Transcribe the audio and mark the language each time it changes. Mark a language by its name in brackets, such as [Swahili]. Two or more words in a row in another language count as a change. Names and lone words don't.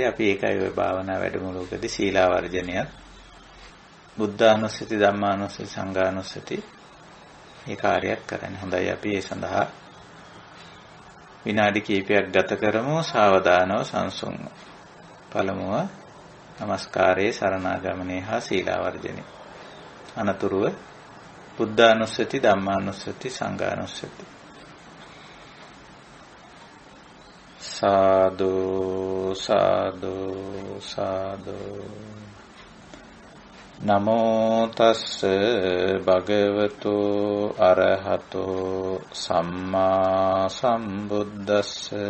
[Sinhala] අපි ඒකයි ඔය භාවනා වැඩමුළුවකදී සීලාවර්ජනයත්, බුද්ධානුස්සති, ධම්මානුස්සති, සංඝානුස්සති මේ කාර්යයක් කරන්නේ. හොඳයි අපි ඒ සඳහා විනාඩි කිහිපයක් ගත කරමු සාවධානව සංසුන්ව. පළමුව නමස්කාරයේ සරණාගමනයේ හා සීලාවර්ජනයේ. අනතුරුව බුද්ධානුස්සති, ධම්මානුස්සති, සංඝානුස්සති. සාදු සාදු සාදු. [Pali] නමෝ තස්ස භගවතු අරහතෝ සම්මා සම්බුද්දස්ස.